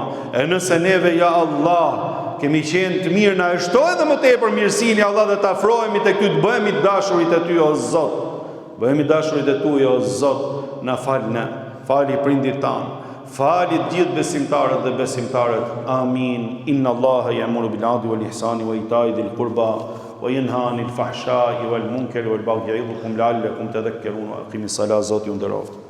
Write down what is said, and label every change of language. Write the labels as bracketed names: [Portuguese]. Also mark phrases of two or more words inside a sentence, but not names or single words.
[Albanian] E nëse neve, [Arabic] يا الله, [Albanian] kemi qenë të mirë, na e shtoj edhe më tepër mirësinë, [Arabic] يا الله, [Albanian] dhe të afrohemi tek ty, të bëhemi dashurit e ty, o Zot. Bëhemi dashurit e ty, o Zot, na falë ne, fali prindit tanë. Falit gjithë besimtarët dhe besimtarët. Amin. [Arabic] إن الله يأمر بالعدل والإحسان وإيتاء ذي القربى وينهى عن الفحشاء والمنكر والبغي يعظكم لعلكم تذكرون. أقم الصلاة, [Albanian] Zoti ju nderoft.